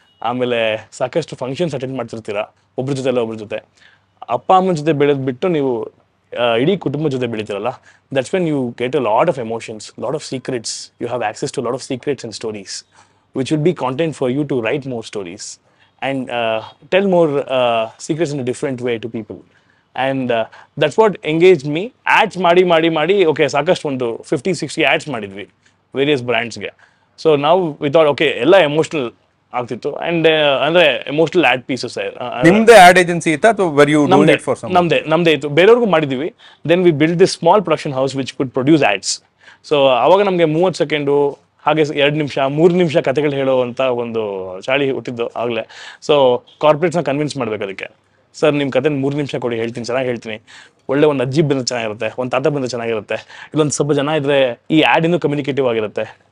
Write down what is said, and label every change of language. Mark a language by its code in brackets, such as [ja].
[kn] ಆಮೇಲೆ ಸಾಕಷ್ಟು functions attend ಮಾಡ್ತಿರ್ತೀರ ಒಬ್ರ ಜೊತೆ ಎಲ್ಲ ಒಬ್ರ ಜೊತೆ. ಅಪ್ಪ ಅಮ್ಮನ ಜೊತೆ ಬೆಳೆದು ಬಿಟ್ಟು ನೀವು ಇಡೀ ಕುಟುಂಬದ ಜೊತೆ ಬೆಳೀತಿರಲ್ಲ, [en] That's when you get a lot of emotions, lot of secrets. You have access to lot of secrets and stories which will be content for you to write more stories and tell more secrets in a different way to people. And that's what engaged me. [kn] Ads ಮಾಡಿ okay, ಸಾಕಷ್ಟು ಒಂದು 50-60 ads ಮಾಡಿದ್ವಿ various ಬ್ರ್ಯಾಂಡ್ಸ್ಗೆ. So ನಾವು [en] we thought okay, [kn] ಎಲ್ಲ emotional ಆಗ್ತಿತ್ತು. And ಅಂದ್ರೆ emotional add pieces. ನಿಮ್ದೇ add agency ಇತ್ತಾ ಅಥವಾ [en] were you doing it for someone? [kn] ನಮ್ದೇ ಇತ್ತು, ಬೇರೆಯವ್ರಿಗೂ ಮಾಡಿದ್ವಿ. [en] Then we build this small production house which could produce ads. [kn] So ಅವಾಗ ನಮಗೆ 30 ಸೆಕೆಂಡು, ಹಾಗೆ 2 ನಿಮಿಷ 3 ನಿಮಿಷ ಕತೆಗಳು ಹೇಳೋವಂಥ ಒಂದು ಚಾಳಿ ಹುಟ್ಟಿದ್ದು ಆಗಲೇ. ಸೊ ಕಾರ್ಪೊರೇಟ್ಸ್ನ ಕನ್ವಿನ್ಸ್ ಮಾಡ್ಬೇಕು ಅದಕ್ಕೆ. ಸರ್, ನಿಮ್ಮ ಕತೆ 3 ನಿಮಿಷ ಕೊಡಿ, ಹೇಳ್ತೀನಿ, ಚೆನ್ನಾಗಿ ಹೇಳ್ತೀನಿ. ಒಳ್ಳೆ ಒಂದು ಅಜ್ಜಿ ಬಂದ್ರೆ ಚೆನ್ನಾಗಿರುತ್ತೆ, ಒಂದು ತಾತ ಬಂದ್ರೆ ಚೆನ್ನಾಗಿರುತ್ತೆ, ಇಲ್ಲೊಂದು ಸ್ವಲ್ಪ ಜನ ಇದ್ರೆ ಈ ಆ್ಯಡ್ ಇನ್ನೂ ಕಮ್ಯುನಿಕೇಟಿವ್ ಆಗಿರುತ್ತೆ.